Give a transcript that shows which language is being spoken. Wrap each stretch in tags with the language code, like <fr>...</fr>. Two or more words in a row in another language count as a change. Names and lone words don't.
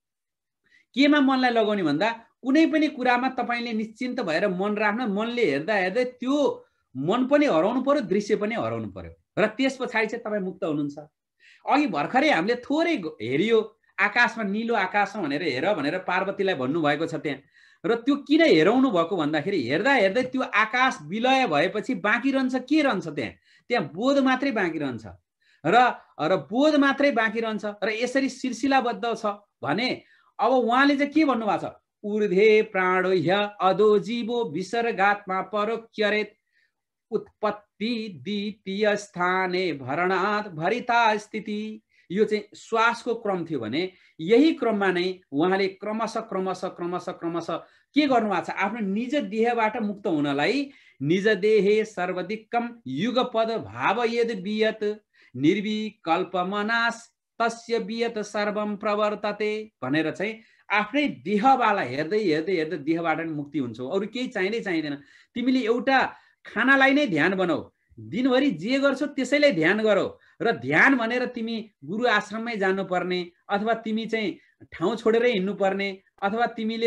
<ne>केमा मनलाई लगाउने भन्दा कुनै पनि कुरामा तपाईले निश्चिन्त भएर मन राख्न मनले हेर्दा हेर्दै त्यो मन पनि हराउनु पर्यो दृश्य पनि हराउनु पर्यो र त्यसपछि चाहिँ तपाई मुक्त हुनुहुन्छ अघि भर्खरै हामीले थोरै हेरियो आकाशमा निलो आकाश भनेर हेर भनेर पार्वतीलाई भन्नु भएको छ त्यहाँ र त्यो किन हेराउनु भएको भन्दाखेरि हेर्दा हेर्दै त्यो आकाश विलय भएपछि बाँकी रहन्छ के रहन्छ त्यहाँ बोध मात्रै बाँकी रहन्छ र बोध मात्रै बाँकी रहन्छ र यसरी सिलसिलाबद्ध छ भने अब उहाँले चाहिँ के भन्नु भएको छ</ne> <sa>ऊर्ध्वे प्राणो ह्य अधो जीवो विसर्गात्मा परोक्ष्यरेत उत्पत्ति द्वितीय स्थाने भरणात् भरिता स्थिति</sa> <ne>यो चाहिँ श्वासको क्रम थियो भने यही क्रममा नै उहाँले क्रमशः क्रमशः क्रमशः क्रमशः के गर्नुभएको छ आफ्नो निज देहबाट मुक्त हुनलाई</ne> <sa>निज देहे सर्वदिक्कम युगपद भाव यद वियत निर्विकल्प मनास तस्य वियत सर्वम प्रवर्तते</sa> <ne>भनेर चाहिँ आफ्नै देहवाला हेर्दै हेर्दै हेर्दै देहबाट नि मुक्ति हुन्छ अरु केही चाहिँदै चाहिँदैन तिमीले एउटा खानालाई नै ध्यान बनाऊ दिनभरि जे गर्छौ त्यसैलाई ध्यान गरौ र ध्यान भनेर तिमी गुरु आश्रममै जानुपर्ने अथवा तिमी चाहिँ ठाउँ छोडेरै हिँड्नु पर्ने अथवा तिमीले</ne>